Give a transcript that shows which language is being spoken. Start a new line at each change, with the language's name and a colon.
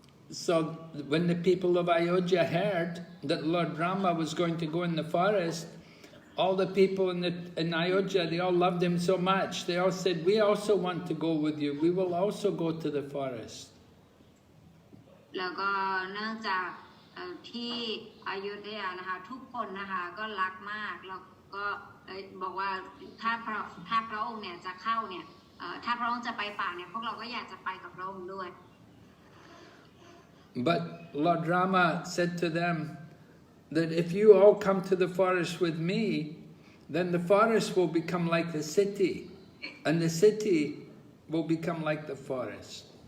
English: So when the people of Ayodhya heard that Lord Rama was going to go in the forest, all the people in Ayodhya, they all loved him so much. They all said, we also want to go with you. We will also go to the forest.
Thai: แล้วก็เนื่องจากที่อยุธยานะคะทุกคนนะคะก็รักมากแล้วก็บอกว่าถ้าพระองค์เนี่ยจะเข้าเนี่ยถ้าพระองค์จะไปป่าเนี่ยพวกเราก็อยากจะไปกับพระองค์ด้วย
English: But Lord Rama said to them that if you all come to the forest with me, then the forest will become like the city, and the city will become like the forest.